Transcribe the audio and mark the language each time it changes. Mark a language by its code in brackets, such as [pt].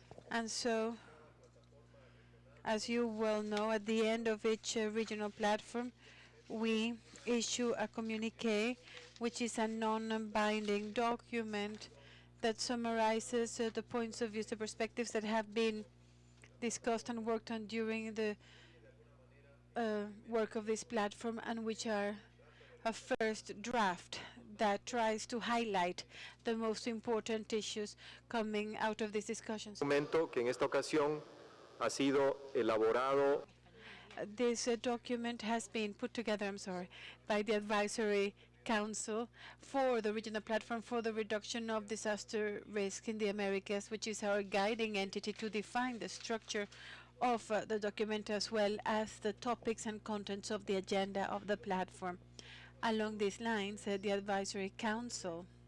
[en] And so, as you well know, at the end of each regional platform, we issue a communique, which is a non-binding document that summarizes the points of view, the perspectives that have been discussed and worked on during the work of this platform, and which are a first draft that tries to highlight the most important issues coming out of these discussions. [es] Documento que en esta ocasión ha sido elaborado. [en] This document has been put together, by the Advisory Council for the Regional Platform for the Reduction of Disaster Risk in the Americas, which is our guiding entity to define the structure of the document as well as the topics and contents of the agenda of the platform. Along these lines, the Advisory Council